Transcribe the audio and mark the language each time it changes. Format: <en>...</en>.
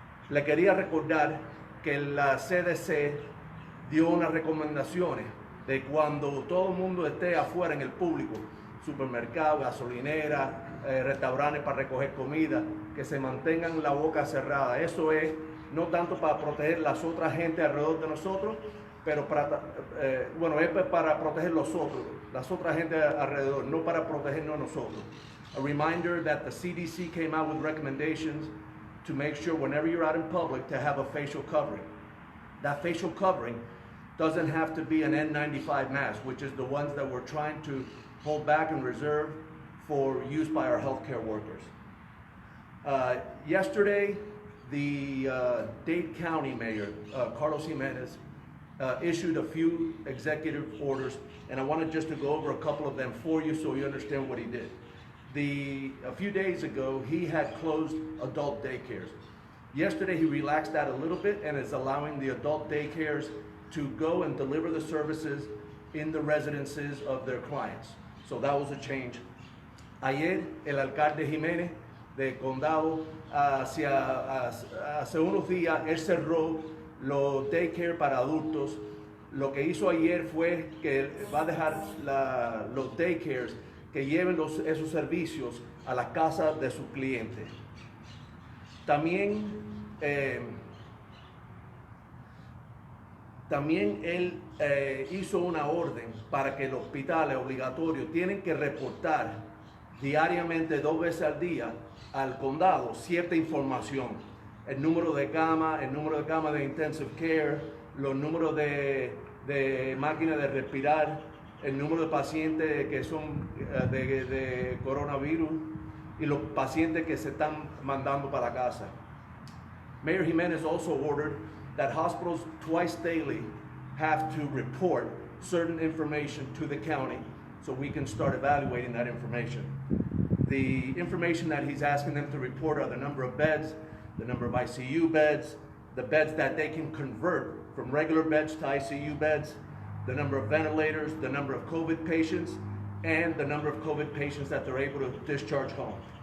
<es>Le quería recordar que la CDC dio unas recomendaciones de cuando todo el mundo esté afuera en el público, supermercados, gasolineras, restaurantes para recoger comida, que se mantengan la boca cerrada. Eso es no tanto para proteger las otras gente alrededor de nosotros, pero es para proteger las otras gente alrededor, no para protegernos nosotros.</es> <en>A reminder that the CDC came out with recommendations to make sure whenever you're out in public to have a facial covering. That facial covering doesn't have to be an N95 mask, which is the ones that we're trying to hold back and reserve for use by our healthcare workers. Yesterday, the Dade County Mayor, Carlos Jimenez, issued a few executive orders, and I wanted just to go over a couple of them for you so you understand what he did. A few days ago, he had closed adult daycares. Yesterday, he relaxed that a little bit and is allowing the adult daycares to go and deliver the services in the residences of their clients. So that was a change.</en> <es>Ayer, el alcalde Jiménez de Condado, hace unos días, él cerró los daycare para adultos. Lo que hizo ayer fue que va a dejar los daycares que lleven esos servicios a la casa de sus clientes. También él hizo una orden para que los hospitales obligatorios tienen que reportar diariamente 2 veces al día al condado cierta información. El número de cama, el número de cama de</es> <en>intensive care,</en> <es>los números de máquinas de respirar, el número de pacientes que son de coronavirus y los pacientes que se están mandando para casa.</es> <en>Mayor Jimenez also ordered that hospitals twice daily have to report certain information to the county so we can start evaluating that information. The information that he's asking them to report are the number of beds, the number of ICU beds, the beds that they can convert from regular beds to ICU beds, the number of ventilators, the number of COVID patients, and the number of COVID patients that they're able to discharge home.</en>